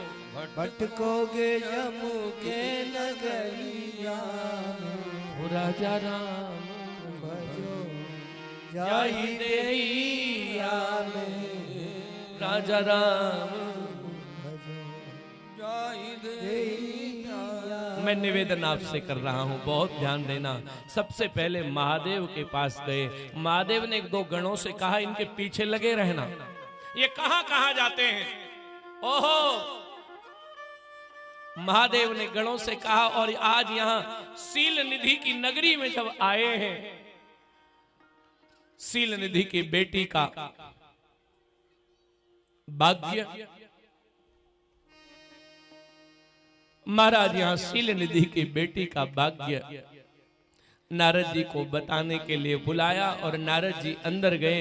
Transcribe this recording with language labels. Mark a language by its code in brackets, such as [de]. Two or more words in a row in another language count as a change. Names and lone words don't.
[hi] भटकोगे यमु के नगरिया में, राजा राम भजो जाई देहिया में, राजा राम। भजो जाई देहिया। मैं निवेदन आपसे कर रहा हूं, बहुत ध्यान देना। सबसे पहले महादेव के पास गए, महादेव ने एक दो गणों से कहा इनके पीछे लगे रहना। ये कहां कहां जाते हैं? ओहो, महादेव ने गणों से कहा, और आज यहां सील निधि की नगरी में जब आए हैं, सील निधि की बेटी का भाग्य, महाराज यहां सील निधि की बेटी का भाग्य नारद जी को बताने के लिए बुलाया, और नारद जी अंदर गए।